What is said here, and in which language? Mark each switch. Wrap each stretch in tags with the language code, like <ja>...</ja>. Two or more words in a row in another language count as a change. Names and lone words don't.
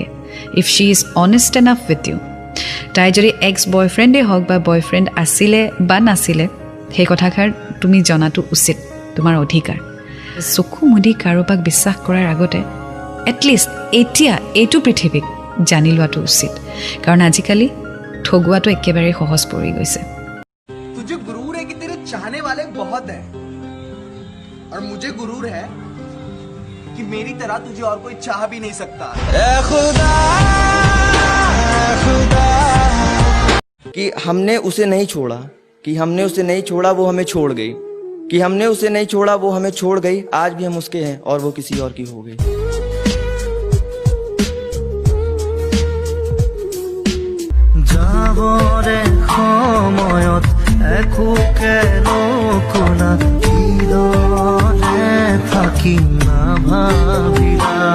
<en>If she is honest enough with you,</en> <as>তাই যদি এক্স বয়ফ্ৰেণ্ডেই হওক বা বয়ফ্ৰেণ্ড আছিলে বা নাছিলে, সেই কথাষাৰ তুমি জনাটো উচিত, তোমাৰ অধিকাৰ। চকু মুদি কাৰোবাক বিশ্বাস কৰাৰ আগতে এটলিষ্ট এতিয়া এইটো পৃথিৱীক জানি লোৱাটো উচিত, কাৰণ আজিকালি ঠগুৱাটো একেবাৰে সহজ পৰি গৈছে।</as> <hi>तुझे गुरूर है कि तेरे चाहने वाले बहुत हैं, और मुझे गुरूर है कि मेरी तरह तुझे और कोई चाह भी नहीं सकता। खुदा कि हमने उसे नहीं छोड़ा, कि हमने उसे नहीं छोड़ा वो हमें छोड़ गई, कि हमने उसे नहीं छोड़ा वो हमें छोड़ गई। आज भी हम उसके हैं और वो किसी और की हो गई।</hi> <as>যাবৰে সময়ত একোকে নকলা, কিদৰে থাকিম নাভাবিলা।</as>